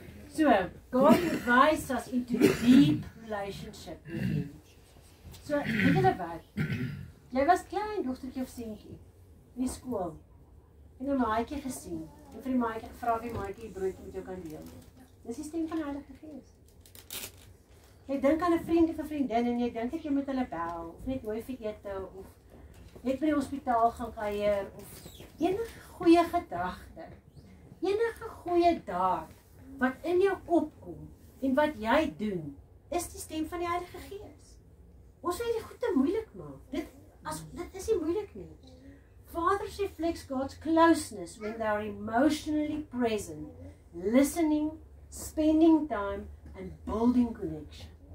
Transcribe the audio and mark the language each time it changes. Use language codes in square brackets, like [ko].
[en] So, God invites us into deep relationship with Him. [af] So, weet julle wat? Jy was klein, dogtertjie of seentjie, in die skool, en 'n maatjie gesien, en vir die maatjie gevra of die maatjie 'n broodjie met jou kan deel. Dis die stem van die Heilige Gees. Jy dink aan 'n vriend of 'n vriendin en jy dink dat jy met hulle bel, of net mooi vir ete, of net by die hospitaal gaan kuier, of enige goeie gedagte, enige goeie daad, wat in jou opkom, en wat jy doen, is die stem van die Heilige Gees. Ons wil die goed te moeilik maak. Dit is nie moeilik nie. [en] Fathers reflects God's closeness when they are emotionally present, listening, spending time, and building connection.